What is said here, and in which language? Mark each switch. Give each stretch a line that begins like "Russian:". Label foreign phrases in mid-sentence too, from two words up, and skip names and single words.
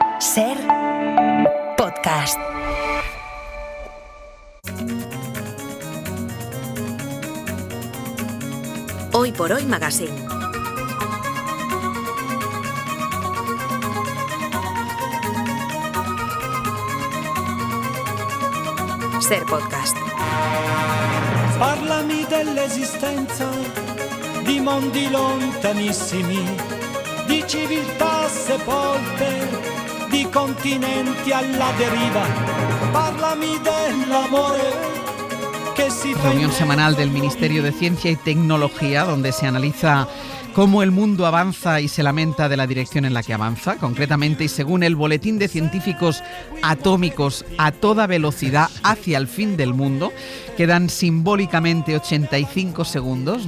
Spanish: Ser podcast. Hoy por Hoy Magazine. Ser podcast.
Italian: Parlami dell'esistenza di mondi lontanissimi, di civiltà sepolte, di continenti alla deriva. Parlami dell'amore que si fa.
Spanish: Reunión semanal del Ministerio de Ciencia y Tecnología, donde se analiza cómo el mundo avanza y se lamenta de la dirección en la que avanza. Concretamente, y según el Boletín de Científicos Atómicos a toda velocidad hacia el fin del mundo, quedan simbólicamente 85 segundos.